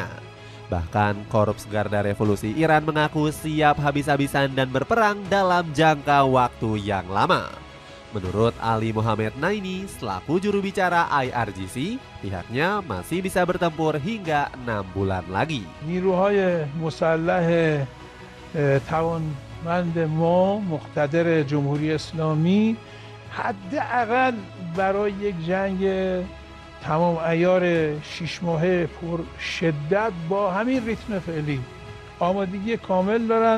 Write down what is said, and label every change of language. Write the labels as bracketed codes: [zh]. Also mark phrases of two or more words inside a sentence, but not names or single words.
[id] Bahkan Korps Garda Revolusi Iran mengaku siap habis-habisan dan berperang dalam jangka waktu yang lama. Menurut Ali Mohammed Naini selaku juru bicara IRGC, pihaknya masih bisa bertempur hingga 6 bulan lagi. [fa] نیروهای مسلح توانمند ما مقتدر جمهوری اسلامی حداقل برای یک جنگ تمام عیار 6 ماهه پر شدت با همین ریتم فعلی آمادگی کامل دارند.